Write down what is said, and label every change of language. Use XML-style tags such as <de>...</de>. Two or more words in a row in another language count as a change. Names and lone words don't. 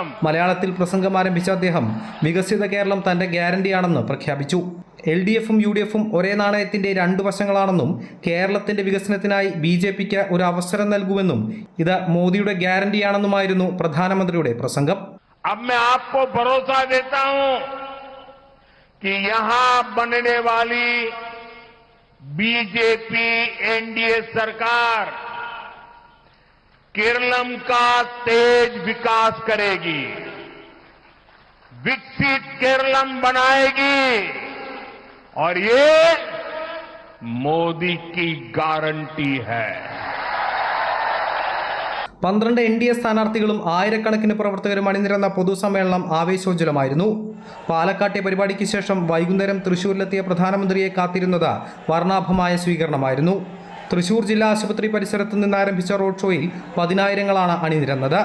<ml>മലയാളത്തിൽ പ്രസംഗം ആരംഭിച്ച അദ്ദേഹം വികസിത കേരളം തന്റെ ഗ്യാരണ്ടിയാണെന്ന് പ്രഖ്യാപിച്ചു. LDFും UDFും ഒരേ നാണയത്തിന്റെ 2 വശങ്ങളാണെന്നും കേരളത്തിന്റെ വികസനത്തിനായി BJPക്ക് ഒരു അവസരം നൽകുമെന്നും ഇത് മോദിയുടെ ഗ്യാരണ്ടിയാണെന്നുമായിരുന്നു പ്രധാനമന്ത്രിയുടെ പ്രസംഗം.</ml> <hi>अब मैं आपको भरोसा देता हूं कि यहां बनने वाली BJP NDA सरकार केरलम का तेज विकास करेगी, विकसित केरलम बनाएगी और ये मोदी की गारंटी है.</hi> <ml>12 NDA സ്ഥാനാർത്ഥികളും ആയിരക്കണക്കിന് പ്രവർത്തകരും അണിനിരന്ന പൊതുസമ്മേളനം ആവേശോജ്വലമായിരുന്നു. പാലക്കാട്ടെ പരിപാടിക്ക് ശേഷം വൈകുന്നേരം തൃശൂരിലെത്തിയ പ്രധാനമന്ത്രിയെ കാത്തിരുന്നത് വർണ്ണാഭമായ സ്വീകരണമായിരുന്നു. തൃശൂർ ജില്ലാ ആശുപത്രി പരിസരത്ത് നിന്നാരംഭിച്ച റോഡ് ഷോയിൽ 10,000-ങ്ങളാണ് അണിനിരന്നത്.</ml>